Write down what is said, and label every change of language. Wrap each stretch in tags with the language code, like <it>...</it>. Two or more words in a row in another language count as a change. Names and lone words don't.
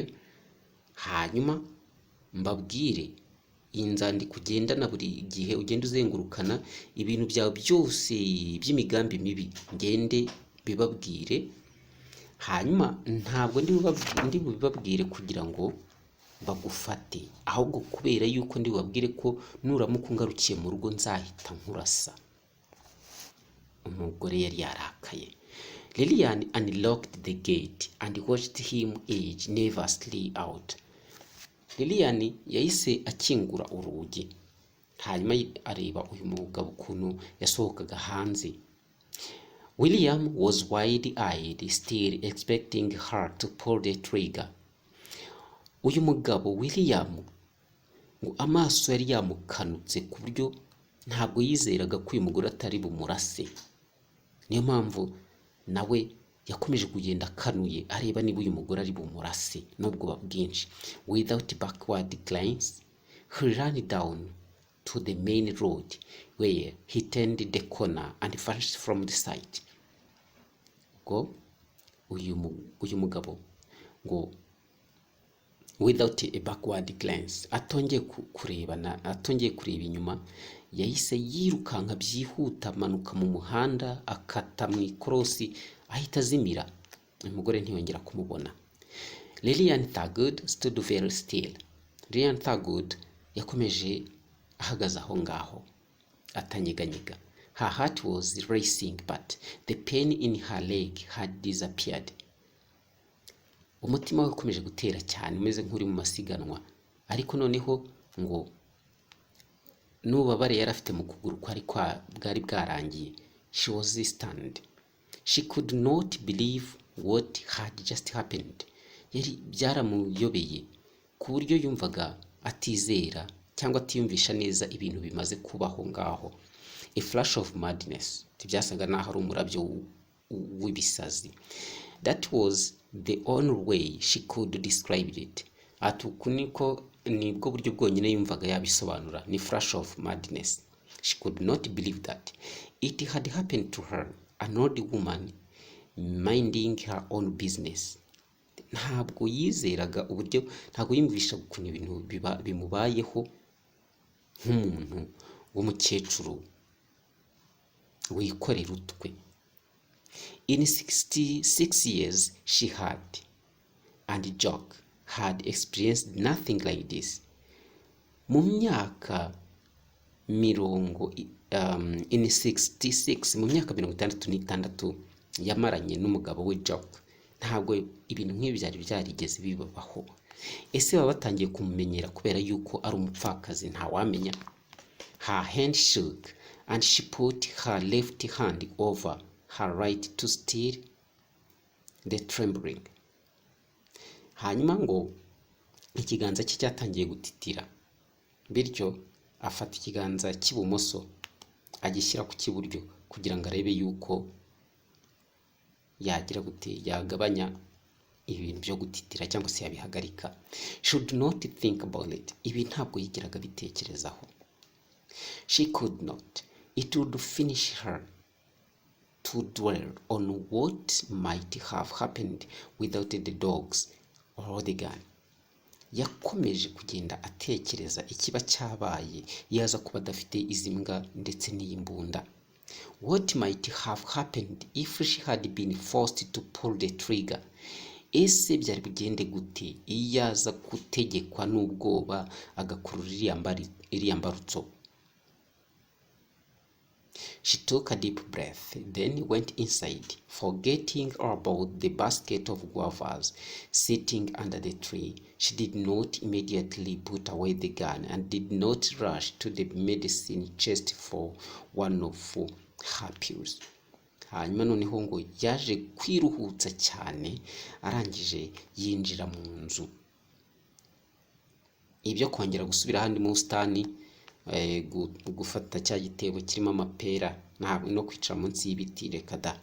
<rw>Hanyuma mbabwire inzandiko ugendana buri gihe, ugenda uzengurukana ibintu byawe byose by'imigambi mibi, ngende bibabwire. Hanyuma ntabwo ndi bibabwire kugira ngo bagufate, ahubwo kubera yuko ndi bibabwire ko nuramuka ungarukiye mu rugo nzahita nkurasa. Umugore yari yarakaye.</rw> <en>Lilian unlocked the gate and watched him edge nervously out.</en> <rw>Lilian yahise akingura urugi, hanyuma areba uyu mugabo ukuntu yasohokaga hanze.</rw> <en>William was wide-eyed, still expecting her to pull the trigger.</en> <rw>Uyu mugabo William ngo amaso yari yamukanutse ku buryo ntabwo yizeraga ko uyu mugore atari bumurase. Niyo mpamvu nawe yakomeje kugenda akanuye areba niba uyu mugore ari bumurase n'ubwoba bwinshi.</rw> <en>Without backward glance, he ran down to the main road where he turned the corner and vanished from the sight.</en> <rw>Go uyu mugabo ngo</rw> <en>without a backward glance,</en> <rw>atongeye kureba inyuma, yahise yirukanka byihuta amanuka mu muhanda akata mu ikorosi ahita azimira. Umugore ntiyongera kumubona.</rw> <en>Lillian Thurgood stood very still.</en> <rw>Lillian Thurgood yakomeje ahagaze aho ngaho atanyeganyega.</rw> <en>Her heart was racing but the pain in her leg had disappeared.</en> <rw>Umutima we ukomeje gutera cyane umeze nk'uri mu masiganwa, ariko noneho ngo n'ububabare yari afite mu kuguru bwari bwarangiye.</rw> <en>She was stunned. She could not believe what had just happened.</en> <rw>Yari byaramuyobeye ku buryo yumvaga atizera cyangwa atiyumvisha neza ibintu bimaze kubaho ngaho.</rw> <en>A flash of madness,</en> <rw>byasaga naho ari umurabyo w'ibisazi.</rw> <en>That was the only way she could describe it.</en> <rw>Atuku nibwo buryo bwonyine yumvaga yabisobanura, ni</rw> <en>flash of madness. She could not believe that it had happened to her, an old woman minding her own business.</en> <rw>Ntabwo yizeraga uburyo, ntabwo yumvisha ukuntu ibintu bimubayeho nk'umuntu w'umukecuru wikorera utwe.</rw> <en>In 66 years she had, and Jock had experienced nothing like this.</en> <rw>Mu myaka in 66, mu myaka 66 yamaranye n'umugabo we Jock, ntabwo ibintu nk'ibi byari byarigeze bibaho. Ese baba batangiye kumumenyera kubera yuko ari umupfakazi, ntawamenya.</rw> <en>Her hand shook and she put her left hand over her right to still the trembling.</en> <rw>Hanyuma ngo ikiganza cye cyatangiye gutitira, bityo afata ikiganza cy'ibumoso agishyira ku cy'iburyo kugira ngo arebe yuko yagira gute yagabanya ibintu byo gutitira cyangwa se yabihagarika.</rw> <en>Should not think about it.</en> <rw>Ibi ntabwo yigiraga bitekerezaho.</rw> <en>She could not. It would finish her to dwell on what might have happened without the dogs or the gun.</en> <rw>Yakomeje kugenda atekereza ikiba cyabaye yaza kuba adafite izi mbwa ndetse n'iyimbunda.</rw> <en>What might have happened if she had been forced to pull the trigger?</en> <rw>Ese byari bugende gute iyo aza gutegekwa n'ubwoba agakurura iriya mbarutso?</rw> <en>She took a deep breath, then went inside, forgetting about the basket of guavas sitting under the tree. She did not immediately put away the gun and did not rush to the medicine chest for one of her pills.</en> <rw>Hanyuma noneho ngo yaje kwiruhutsa cyane, arangije yinjira mu nzu. Ibyo kongera gusubira handi mu busitani, gufata cya gitebo kirimo amapera ntabwo no kwicara munsi y'ibiti, reka da.</rw>